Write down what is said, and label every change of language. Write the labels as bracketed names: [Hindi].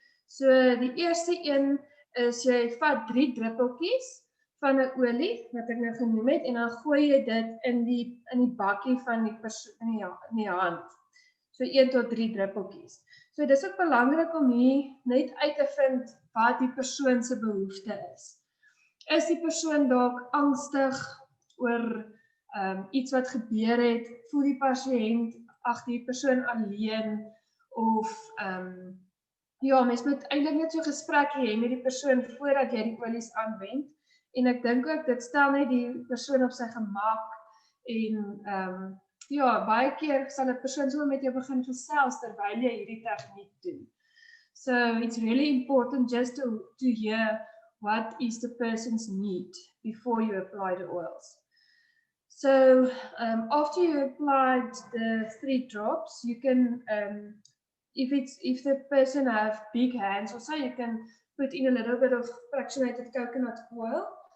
[Afrikaans] So die eerste een is jy vat 3 druppeltjies van 'n olie wat ek nou genoem het en dan gooi jy dit in die bakkie van die persoon in die hand. So 1 tot 3 druppeltjies. So dis ook belangrik om hier net uit te vind wat die persoon se behoefte is. Is die persoon dalk angstig oor iets wat gebeur het, voel die pasiënt die persoon alleen of ja, mens moet eintlik net so gesprek hê met die persoon voordat jy die olies aanwend en ek dink ook dit stel net die persoon op sy gemak en ja, baie keer sal 'n persoon sommer met jou begin gesels terwyl jy hierdie tegniek doen. [English] So it's really important just to hear what is the person's need before you apply the oils. So after you applied the 3 drops, you can, if the person have big hands or so, you can put in a little bit of fractionated coconut oil.